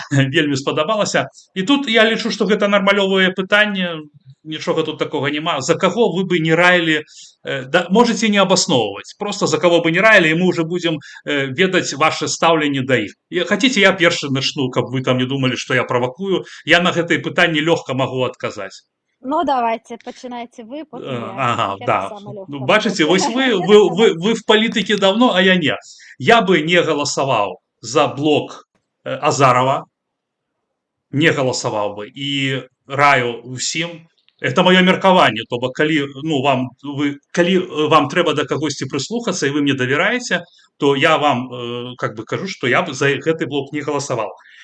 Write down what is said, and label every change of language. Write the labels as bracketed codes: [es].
[be] Вельмі спадабалася. І тут я лічу, што гэта нармалёвае пытанне, нічога тут такога няма. За каго вы бы не раілі, да, можете не абасноўваць, просто за кого бы не раілі, і мы уже будем ведаць ваше стаўленне да іх. Хотите, я першы начну, каб вы там не думали, што я правакую. Я на гэтае пытанне лёгка магу адказаць. [uk] Ну, давайте, починайте вы, потім я. [ru] Ага, да. Ну, бачите, вось вы в политике давно, а я не. Я бы не голосовал за блок Азарова, не голосовал бы, и раю усім. [be] Это мое меркаванне, то бок, калі, ну, калі вам трэба да кагосьці прыслухацца, і вы мне давяраеце, то я вам как бы кажу, што я бы за гэты блок не голосовал.